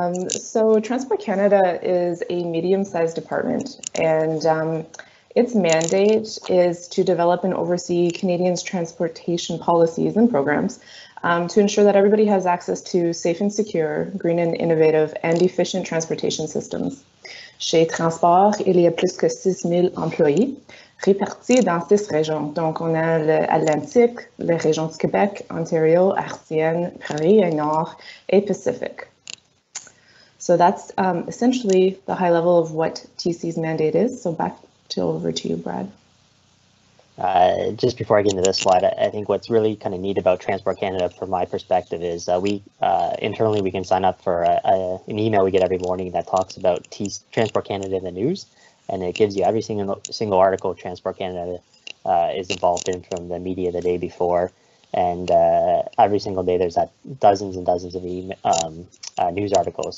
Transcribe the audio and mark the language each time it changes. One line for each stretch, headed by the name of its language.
English: So Transport Canada is a medium-sized department, and its mandate is to develop and oversee Canadians' transportation policies and programs to ensure that everybody has access to safe and secure, green and innovative, and efficient transportation systems.
French: Chez Transport, il y a plus que 6 000 employés répartis dans 6 régions. Donc, on a l'Atlantique, les régions du Québec, Ontario, Artienne, Paris, et Nord, et Pacific.
English: So that's essentially the high level of what TC's mandate is. So over to you, Brad. Just before I get into this slide, I think what's really kind of neat about Transport Canada, from my perspective, is internally we can sign up for an email we get every morning that talks about Transport Canada in the news, and it gives you every single article Transport Canada is involved in from the media the day before, and every single day there's dozens and dozens of news articles.